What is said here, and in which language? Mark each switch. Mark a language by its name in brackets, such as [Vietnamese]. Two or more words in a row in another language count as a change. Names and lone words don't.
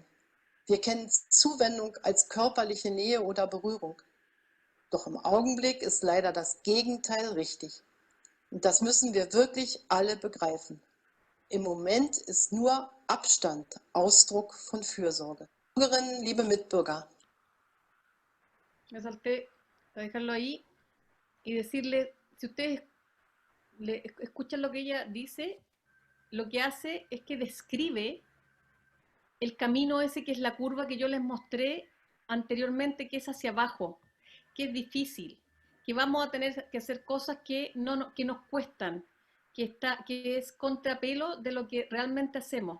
[German] Wir kennen Zuwendung als körperliche Nähe oder Berührung. Doch im Augenblick ist leider das Gegenteil richtig. Und das müssen wir wirklich alle begreifen. Im Moment ist nur Abstand Ausdruck von Fürsorge. Bürgerinnen, liebe Mitbürger. [Spanish] Me salté a dejarlo ahí y decirle, si ustedes escuchan lo que ella dice, lo que hace es que describe el camino ese que es la curva que yo les mostré anteriormente, que es hacia abajo, que es difícil, que vamos a tener que hacer cosas que nos cuestan, que es contrapelo de lo que realmente hacemos.